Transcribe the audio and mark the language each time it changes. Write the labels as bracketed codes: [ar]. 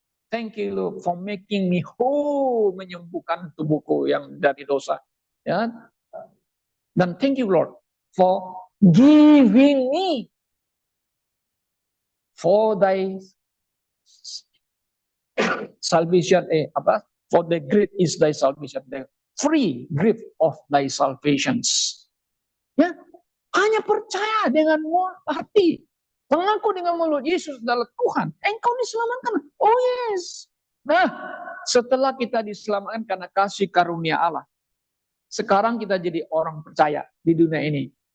[en] Thank you Lord for making me whole. [id] Menyembuhkan tubuhku yang dari dosa. Ya. [en] Dan thank you Lord for giving me for thy salvation. For the great is thy salvation. The free gift of thy salvations. [id] Ya, hanya percaya dengan hati, mengaku dengan mulut Yesus adalah Tuhan, engkau diselamatkan. [en] Oh yes. [id] Nah, setelah kita diselamatkan karena kasih karunia Allah, sekarang kita jadi orang percaya di dunia ini.